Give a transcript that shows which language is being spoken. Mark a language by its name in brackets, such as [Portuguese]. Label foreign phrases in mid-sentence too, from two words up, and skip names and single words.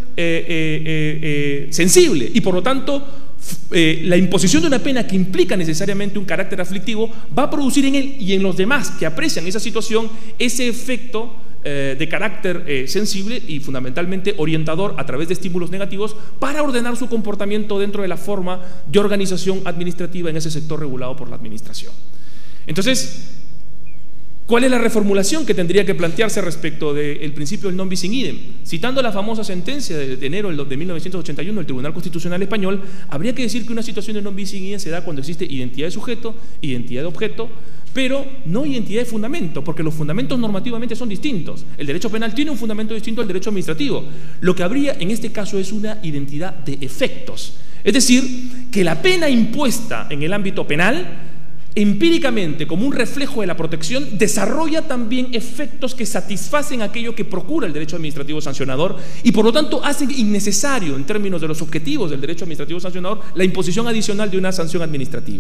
[Spanish] sensible y por lo tanto la imposición de una pena que implica necesariamente un carácter aflictivo va a producir en él y en los demás que aprecian esa situación ese efecto de carácter sensible y fundamentalmente orientador a través de estímulos negativos para ordenar su comportamiento dentro de la forma de organización administrativa en ese sector regulado por la administración. Entonces, ¿cuál es la reformulación que tendría que plantearse respecto del principio del [Latin] non bis in idem? [Spanish] Citando la famosa sentencia de enero de 1981 del Tribunal Constitucional Español, habría que decir que una situación de [Latin] non bis in idem [Spanish] se da cuando existe identidad de sujeto, identidad de objeto, pero no identidad de fundamento, porque los fundamentos normativamente son distintos. El derecho penal tiene un fundamento distinto al derecho administrativo. Lo que habría en este caso es una identidad de efectos. Es decir, que la pena impuesta en el ámbito penal, empíricamente, como un reflejo de la protección, desarrolla también efectos que satisfacen aquello que procura el derecho administrativo sancionador y por lo tanto hacen innecesario, en términos de los objetivos del derecho administrativo sancionador, la imposición adicional de una sanción administrativa.